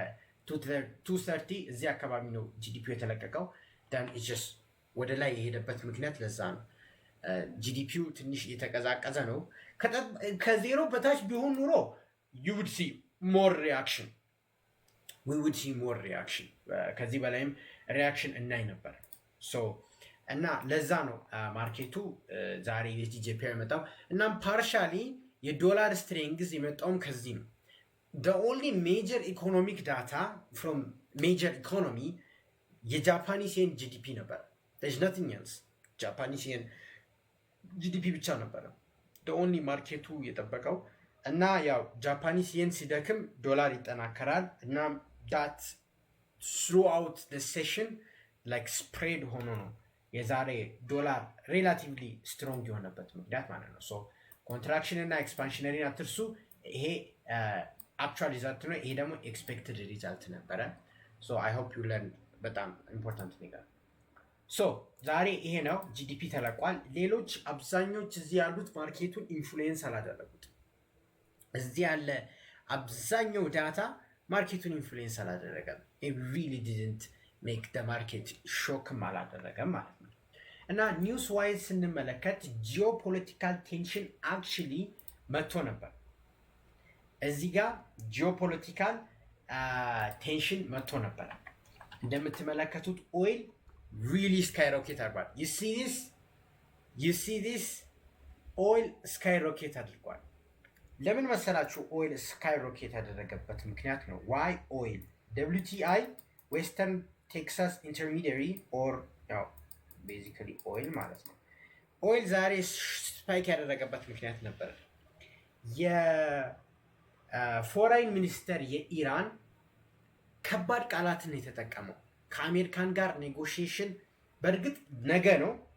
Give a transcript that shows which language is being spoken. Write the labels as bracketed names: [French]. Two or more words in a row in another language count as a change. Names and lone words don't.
[Amharic] ከ230 እዚህ አካባቢ ነው ጂዲፒው የተለቀቀው። [English] then it's [Amharic] ወደ ላይ የሄደበት ምክንያት ለዛ ነው። ጂዲፒው ትንሽ የተቀዛቀዘ ነው። ከዜሮ በታች ቢሆን ኑሮ [English] you would see more reaction, [Amharic] we would see more reaction ከዚህ በላይም ሪያክሽን እናይ ነበር። እና ለዛ ነው ማርኬቱ ዛሬ ዩኤስዲ ጄፒዋይ የመጣው። እናም ፓርሻሊ የዶላር ስትሬንግዝ የመጣውም ከዚህ ነው። [English] the only major economic data from major economy [Amharic] የጃፓኒስ የን ጂዲፒ ነበር። [English] there's nothing else Japanese yen GDP [Amharic] ብቻ ነበረ [English] the only [Amharic] ማርኬቱ የጠበቀው። እና ያው [English] Japanese yen [Amharic] ሲደክም ዶላር ይጠናከራል። እና [English] that throughout the session like spread [Amharic] ሆኖ ነው የዛሬ ዶላር [English] relatively strong [Amharic] የሆነበት ምክንያት ማለት ነው። ሶ ኮንትራክሽን እና ኤክስፓንሽነሪን አትርሱ። ይሄ [English] actual result [Amharic] ነው። ይሄ ደግሞ [English] expected result [Amharic] ነበረ። [English] so I hope you learn [Amharic] በጣም ኢምፖርታንት ነገር። ሶ ዛሬ ይሄ ነው ጂዲፒ ተለቋል። ሌሎች አብዛኞች እዚህ ያሉት ማርኬቱን ኢንፍሉዌንስ አላደረጉት። እዚህ ያለ አብዛኛው ዳታ ማርኬቱን ኢንፍሉዌንስ አላደረገም። [English] it really didn't make the market [Amharic] ሾክም አላደረገም ማለት ነው። እና [English] news wise [Amharic] ስንመለከት [English] geopolitical tension actually [Amharic] መጥቶ ነበር። እዚህ ጋር [English] geopolitical tension [Amharic] መጥቶ ነበር። እንደምትመለከቱት ኦይል [English] really skyrocket [Amharic] አድርጓል። [English] you see this oil skyrocket [Amharic] አድርጓል። ለምን መሰላችሁ ኦይል ስካይሮኬት ያደረገበት ምክንያት ነው። [English] why oil [Amharic] WTI ዌስተርን ቴክሳስ ኢንተርሚዲየሪ ኦር ያው ቤዚካሊ ኦይል ማለት ነው። ኦይል ዛሬ ስፓይክ ያደረገበት ምክንያት ነበር። የፎሬን ሚኒስተር የኢራን ከባድ ቃላትን የተጠቀመው ከአሜሪካን ጋር ኔጎሽዬሽን በእርግጥ ነገ ነው